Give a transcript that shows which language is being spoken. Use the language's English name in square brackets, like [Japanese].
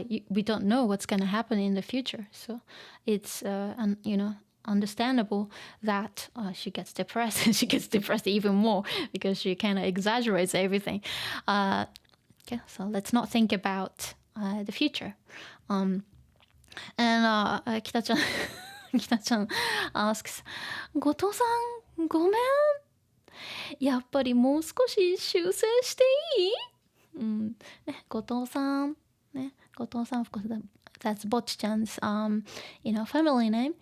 [English] We don't know what's going to happen in the future, so it's understandable that she gets depressed, and she gets depressed even more because she kind of exaggerates everything. Okay, so let's not think about the future. And Kita-chan Kita-chan asks, [Japanese] 後藤さんごめん、やっぱりもう少し修正していい？ [English] 後藤さんね、後藤さん、of course that's Bocchi-chan's family name.